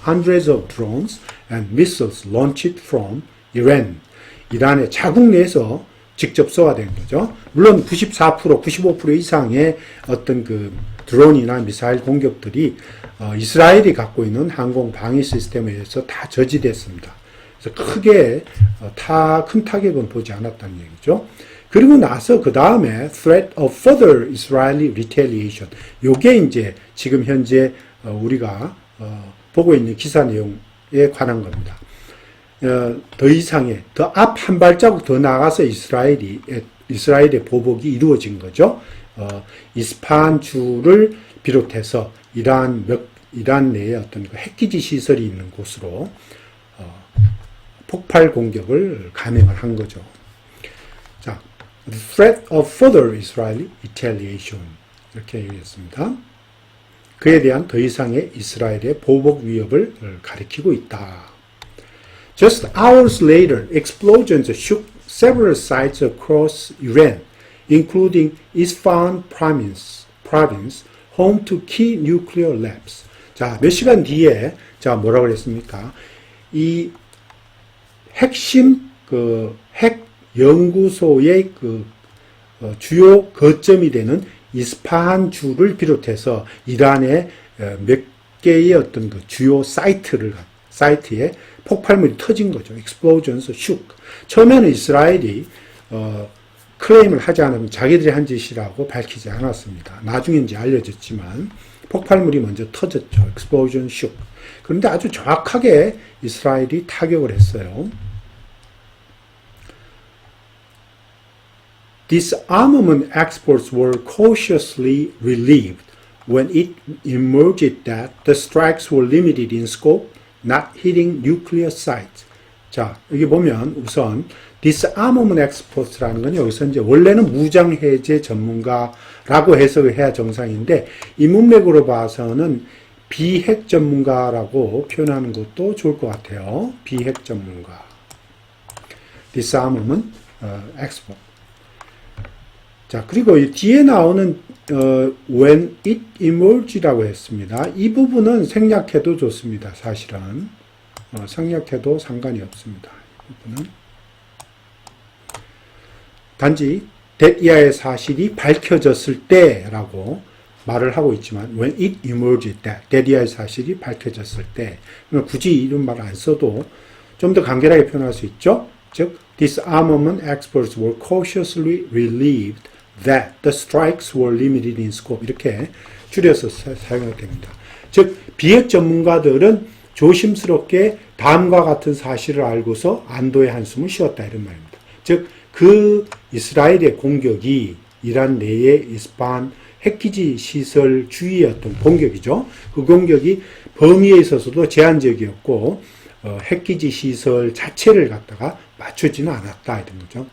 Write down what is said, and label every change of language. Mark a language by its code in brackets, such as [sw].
[en] Hundreds of drones and missiles launched from Iran. [ko] 이란의 자국 내에서 직접 쏘아낸 거죠. 물론 94%, 95% 이상의 어떤 그 드론이나 미사일 공격들이 이스라엘이 갖고 있는 항공 방위 시스템에 의해서 다 저지됐습니다. 그래서 크게 큰 타격은 보지 않았다는 얘기죠. 그리고 나서 그 다음에 [en] threat of further Israeli retaliation. [ko] 요게 이제 지금 현재 우리가 보고 있는 기사 내용에 관한 겁니다. 더 이상의, 더 앞 한 발자국 더 나가서 이스라엘의 보복이 이루어진 거죠. 이스파한 주를 비롯해서 이란 내에 어떤 핵기지 시설이 있는 곳으로 폭발 공격을 감행을 한 거죠. 자, [en] the threat of further Israeli retaliation [ko] 이렇게 얘기했습니다. 그에 대한 더 이상의 이스라엘의 보복 위협을 가리키고 있다. [en] Just hours later, explosions shook several sites across Iran, including Isfahan province, home to key nuclear labs. [ko] 자, 몇 시간 뒤에, 자, 뭐라고 그랬습니까? 이 핵심, 핵 연구소의 주요 거점이 되는 이스파한 주를 비롯해서 이란의 몇 개의 어떤 주요 사이트에 폭발물이 터진 거죠. [en] Explosions shook. [ko] 처음에는 이스라엘이 클레임을 하지 않으면 자기들이 한 짓이라고 밝히지 않았습니다. 나중에 이제 알려졌지만 폭발물이 먼저 터졌죠. [en] Explosion shook. [ko] 그런데 아주 정확하게 이스라엘이 타격을 했어요. [en] Disarmament experts were cautiously relieved when it emerged that the strikes were limited in scope, not hitting nuclear sites. [ko] 자, 여기 보면 우선 disarmament experts라는 건 여기서 이제 원래는 무장해제 전문가라고 해석을 해야 정상인데 이 문맥으로 봐서는 비핵 전문가라고 표현하는 것도 좋을 것 같아요. 비핵 전문가. disarmament expert. 자, 그리고 이 뒤에 나오는 [en] when it emerged [ko] 라고 했습니다. 이 부분은 생략해도 좋습니다. 사실은 생략해도 상관이 없습니다. 이 부분은 단지 that 이하의 사실이 밝혀졌을 때라고 말을 하고 있지만 [en] when it emerged that [ko] 이하의 사실이 밝혀졌을 때 굳이 이런 말 안 써도 좀 더 간결하게 표현할 수 있죠. 즉 [en] disarmament experts were cautiously relieved that the strikes were limited in scope [ko] 이렇게 줄여서 사용됩니다. 즉 비핵 전문가들은 조심스럽게 다음과 같은 사실을 알고서 안도의 한숨을 쉬었다 이런 말입니다. 즉 그 이스라엘의 공격이 이란 내의 이스파한 핵기지 시설 주위의 어떤 공격이죠. 그 공격이 범위에 있어서도 제한적이었고 핵기지 시설 자체를 갖다가 맞추지는 않았다 이런 거죠.